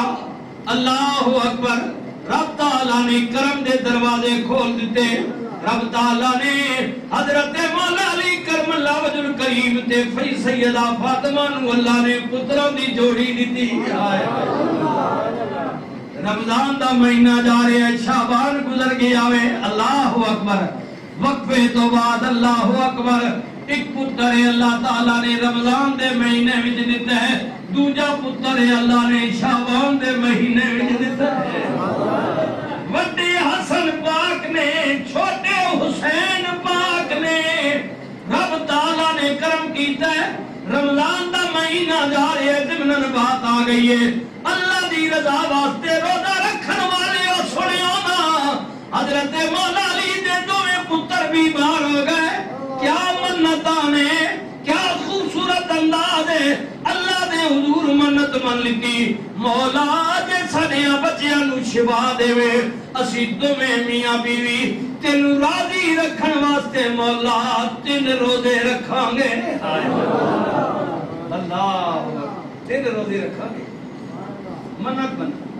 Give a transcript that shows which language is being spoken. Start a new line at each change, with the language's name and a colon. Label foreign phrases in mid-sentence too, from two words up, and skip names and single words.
Arabic: اللہ اکبر،
Punjabi: رب تعالیٰ نے کرم دے دروازے کھول دیتے، رب تعالیٰ نے حضرت مولا علی
Arabic: کرم اللہ وجہ الکریم
Punjabi: تے سیدہ فاطمہ نو اللہ نے پتروں دی جوڑی دیتی۔ رمضان دا مہینہ جا رہے ہیں، شعبان گزر گیا ہے،
Arabic: اللہ اکبر،
Punjabi: وقفے تو بعد
Arabic: اللہ اکبر
Punjabi: ایک پتر ہے اللہ تعالیٰ نے رمضان دے مہینے وچ دتا ہے، دوجا پتر ہے اللہ نے شعبان دے مہینے وچ دتا ہے۔ وڈے حسن پاک نے، چھوٹے حسین پاک نے، رب تعالیٰ نے کرم کیتا ہے، رمضان دا مہینہ جا رہے ہیں، ضمناً بات آ گئی ہے، اللہ دی رضا واسطے روزہ رکھن والے او سنیو نا، حضرت مولا علی دے دوویں پتر بیمار ہو گئے، کیا منتاں نے، کیا خوبصورت انداز ہے، اللہ دے حضور منت من لیتی، مولا جے ساڈیاں بچیاں نو شفا دے، اسی دوویں میاں بیوی تینوں راضی رکھن واسطے مولا 3 روزے رکھاں گے۔ اللہ 3 روزے رکھاں گے، منت بنا۔